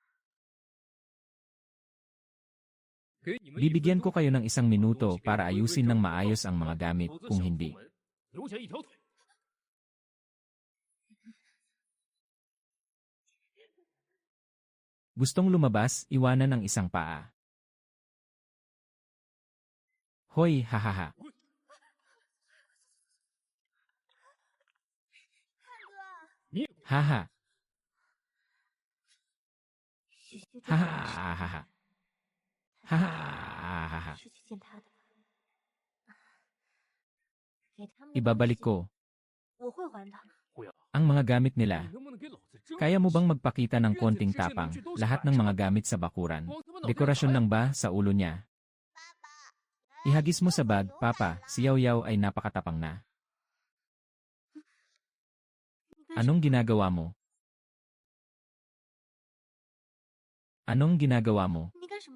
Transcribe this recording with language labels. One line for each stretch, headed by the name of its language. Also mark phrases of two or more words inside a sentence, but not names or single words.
Filipino: Bibigyan ko kayo ng 1 minuto para ayusin ng maayos ang mga gamit, kung hindi. Gustong lumabas, iwanan ang isang paa. Hoy, hahaha. Haha. Hahaha. Hahaha.
Chinese: 是去见他的。给他们的
Filipino: Ibabalik
Chinese: 东西
Filipino: ko
Chinese: 我会还的。
Filipino: ang mga gamit nila. Kaya mo bang magpakita ng konting tapang, lahat ng mga gamit sa bakuran? Dekorasyon lang ba sa ulo niya? Ihagis mo sa bag, Papa, si Yaw Yaw ay napakatapang na. Anong ginagawa mo? Anong ginagawa mo?
Chinese: 你干什么？